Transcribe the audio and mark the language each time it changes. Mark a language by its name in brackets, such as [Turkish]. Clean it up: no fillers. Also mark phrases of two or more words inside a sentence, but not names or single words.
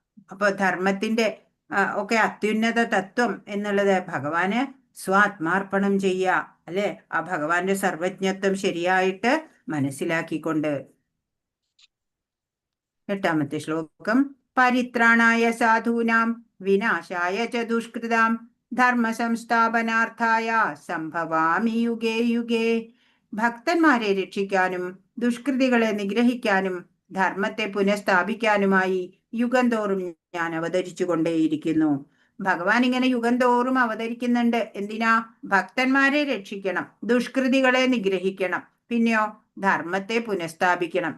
[Malayalam] അപ്പൊ ധർമ്മത്തിന്റെ ഒക്കെ അത്യുന്നത തത്വം എന്നുള്ളത് ഭഗവാന് സ്വാത്മാർപ്പണം ചെയ്യുക, അല്ലെ? ആ ഭഗവാന്റെ സർവജ്ഞത്വം ശരിയായിട്ട് മനസ്സിലാക്കിക്കൊണ്ട്. 8ാമത്തെ ശ്ലോകം. [Sanskrit] പരിത്രാണായ സാധൂനാം വിനാശായ ച ദുഷ്കൃതാം ധർമ്മ സംസ്ഥാപനാർത്ഥായ സംഭവാമി യുഗേ യുഗേ. [Malayalam] ഭക്തന്മാരെ രക്ഷിക്കാനും ദുഷ്കൃതികളെ നിഗ്രഹിക്കാനും ധർമ്മത്തെ പുനഃസ്ഥാപിക്കാനുമായി യുഗം തോറും ഞാൻ അവതരിച്ചു കൊണ്ടേയിരിക്കുന്നു. ഭഗവാൻ ഇങ്ങനെ യുഗം തോറും അവതരിക്കുന്നുണ്ട്. എന്തിനാ? ഭക്തന്മാരെ രക്ഷിക്കണം, ദുഷ്കൃതികളെ നിഗ്രഹിക്കണം, പിന്നെയോ ധർമ്മത്തെ പുനഃസ്ഥാപിക്കണം.